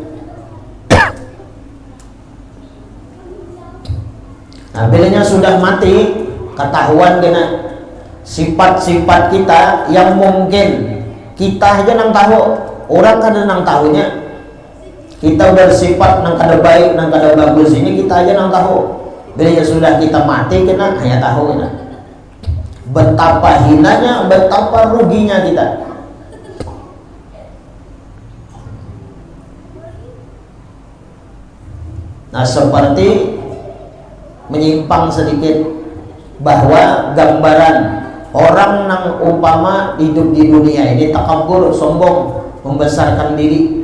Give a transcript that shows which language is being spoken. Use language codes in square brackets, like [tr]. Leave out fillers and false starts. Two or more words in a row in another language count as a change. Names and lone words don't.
[bjn] Nah, bilanya sudah mati, ketahuan kena sifat-sifat kita yang mungkin kita aja nang tahu, orang kada nang tahunya. Kita bersifat nang kada baik, nang kada bagus ini kita aja nang tahu. Bilanya sudah kita mati kena hanya tahu kena. [id] Betapa hinanya, betapa ruginya kita. Nah, seperti menyimpang sedikit bahwa gambaran orang yang umpama hidup di dunia ini takabur, sombong, membesarkan diri.